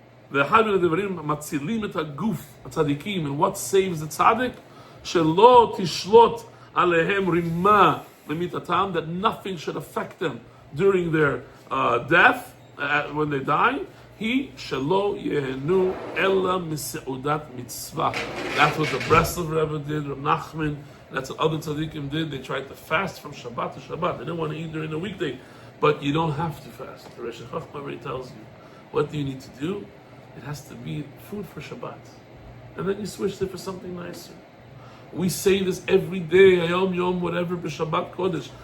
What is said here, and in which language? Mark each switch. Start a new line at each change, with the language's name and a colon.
Hebrew: ואחד מן הדברים מצילים את הגוף הצדיקים, and what saves the tzaddik?
English: שלא תשלוט עליהם רימה למיתתם, that nothing should affect them during their death, when they die.
Hebrew: he שלא ייהנו אלא מסעודת מצווה.
English: That's what the Breslov Rebbe did, Reb Nachman, that's what other tzaddikim did. They tried to fast from Shabbat to Shabbat. They didn't want to eat during the weekday, but you don't have to fast. The Rosh Chochmah already tells you, what do you need to do? It has to be food for Shabbat. And then you switch it for something nicer. We say this every day, Ayom Yom, whatever, b'Shabbat Kodesh.